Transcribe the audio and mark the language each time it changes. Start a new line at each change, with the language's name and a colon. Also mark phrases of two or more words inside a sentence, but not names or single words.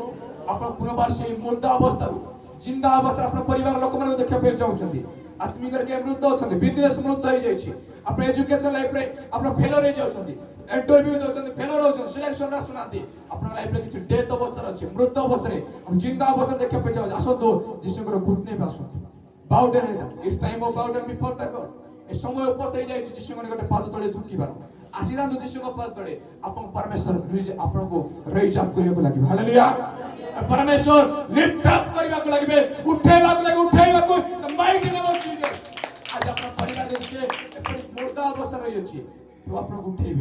Odia: ଆପଣ ପୁନର୍ବାର ସେଇ ମୁର୍ଦ୍ଦା ଅବସ୍ଥାରୁ ଜିନ୍ଦା ଅବସ୍ଥାରେ ଆପଣ ପରିବାର ଲୋକମାନଙ୍କୁ ଦେଖିବା ପାଇଁ ଚାହୁଁଛନ୍ତି। ଆତ୍ମିକରେ କିଏ ମୃତ ଅଛନ୍ତି, ବିଜନେସ୍ ମୃତ ହେଇଯାଇଛି, ଆପଣ
English: education lifeରେ
Odia: ଆପଣ ଫେଲର ହେଇଯାଉଛନ୍ତି, ଇଣ୍ଟରଭ୍ୟୁ ଦେଉଛନ୍ତି, ଫେଲର ହେଉଛନ୍ତି, ସିଲେକ୍ସନ ଆସୁନାହାନ୍ତି, ଆପଣଙ୍କ ଲାଇଫରେ କିଛି ଡେଥ୍ ଅବସ୍ଥାରେ ଅଛି, ମୃତ ଅବସ୍ଥାରେ, ଜିନ୍ଦା ଅବସ୍ଥାରେ ଦେଖିବା ପାଇଁ ଚାହୁଁଛନ୍ତି, ଆସନ୍ତୁ ଯୀଶୁଙ୍କର ଘୁଟ ନେଇ ଆସନ୍ତୁ।
English: Bow down. It's time of bow down before the God.
Odia: ଏ ସମୟ ଉପସ୍ଥିତ ହେଇଯାଇଛି ଯୀଶୁଙ୍କ ନିକଟରେ ପାଦ ତଳେ ଝୁକିବାର। ଆସିଯାନ୍ତୁ ଯୀଶୁଙ୍କ ପାଦ ତଳେ, ଆପଣ ପରମେଶ୍ୱର ଆପଣଙ୍କୁ
English: raise up
Odia: କରିବାକୁ ଲାଗିବ। ହାଲେଲୁୟା। ପରମେଶ୍ୱର
English: lift up
Odia: କରିବାକୁ ଲାଗିବେ, ଉଠେଇବାକୁ ଲାଗିବେ, ଉଠେଇବାକୁ
English: mighty name of Jesus.
Odia: ଆଜି ଆପଣ ପରିବାରରେ ଯେ ଏପରି ମୁର୍ଦ୍ଦା ଅବସ୍ଥା ରହିଅଛି, ପ୍ରଭୁ ଆପଣଙ୍କୁ ଉଠେଇବେ।